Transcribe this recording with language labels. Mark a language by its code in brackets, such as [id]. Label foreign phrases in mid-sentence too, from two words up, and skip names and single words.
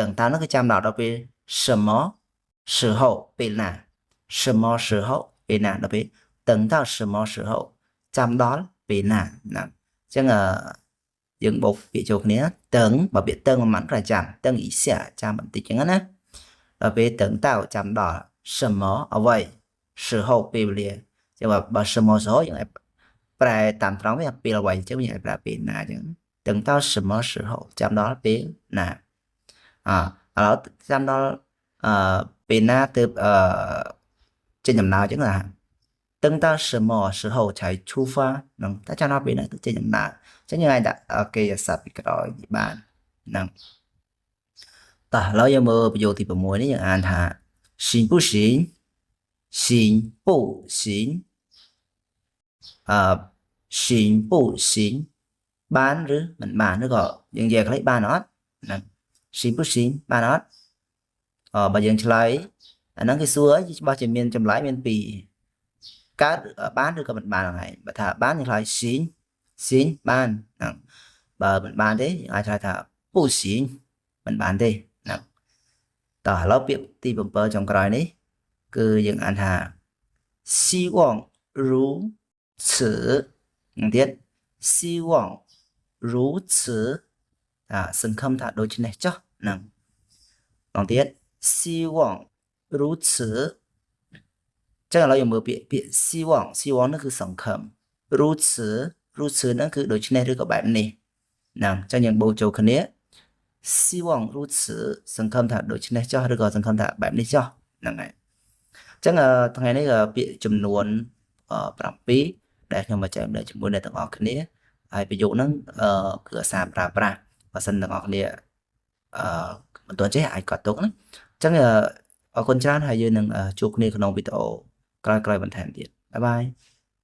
[km] 到នោះគឺចាំដល់ពេល [zh] 什么时候 [km] ពេលណា [zh] 什么时候 [km] ពេលណាដល់ពេល [zh] 等到什么时候 [km] ចាំដល់ពេលណាណាអញ្ចឹងយើងបូកពាក្យចូលគ្នា等 បើពាក្យ等មិនប្រចាំ [zh] 等一下 [km] ចាំបន្តិចអញ្ចឹងណាដល់ពេល等到ចាំដល់什么អ្វី时候ពេលវេលាចឹ ងបើ [zh] 什么时候 [km] យើងអាចប្រែតាមត្រង់វាពេលអ្វីអញ្ចឹងយើងអាចប្រើពេលណាអញ្ចឹង [zh] 等到什么时候 [km] ចាំដល់ពេលណាឥឡូវចាំដល់ពេលណាទើបចេញដំណើរអញ្ចឹងណា [zh] 等到什么时候才出发 [km] នឹងតែចាំដល់ពេលណាទៅចេញដំណើរអញ្ចឹងយើងអាចដាក់គេសព្ទពីក្រោយបានហ្នឹងតោះឥឡូវយើងមើលប្រយោគទី6នេះយើងអានថា [zh] 行不行行不行行不行 [km] បានឬមិនបានឬក៏យើងនិយាយខ្លីបានអត់ហ្នឹង [zh] 行不行 [km] បានអត់បើ យើងឆ្លើយអាហ្នឹងគេសួរច្បាស់ជាមានចម្លើយមានពីរកើតបាន ឬក៏មិនបានហ្នឹងហើយបើថាបានយើងឆ្លើយ行បានហ្នឹងបើមិនបានទេយើងអាចឆ្លើយថា不行មិនបានទេហ្នឹងតោះឥឡូវពាក្យទី7ចុងក្រោយនេះគឺយើងអានថា [zh] 希望如此 [km] នឹងទៀត [zh] 希望如此 [km] សង្ឃឹមថាដូចនេះចុះហ្នឹងម្ដងទៀត [zh] 希望如此 [km] ចឹងឥឡូវយើងមើលពាក្យ希望នោះគឺសង្ឃឹម如此ហ្នឹងគឺដូចនេះឬក៏បែបនេះណាចឹងយើងបូកចូលគ្នា [zh] 希望如此 [km] សង្ឃឹមថាដូចនេះចុះឬក៏សង្ឃឹមថាបែបនេះចុះហ្នឹងហើយចឹងថ្ងៃនេះពាក្យចំនួន 7ដែលខ្ញុំមកចែករំលែកជាមួយអ្នកទាំងអស់គ្នាហើយប្រយោគហ្នឹងគឺអាសាប្រើប្រាស់បើសិនទាំងអស់គ្នាមិនទាន់ចេះអាចកត់ទុកណាចឹងអរគុណច្រើនហើយយើងនឹងជួបគ្នាក្នុងវីដេអូក្រោយៗបន្ថែមទៀតបាយបាយ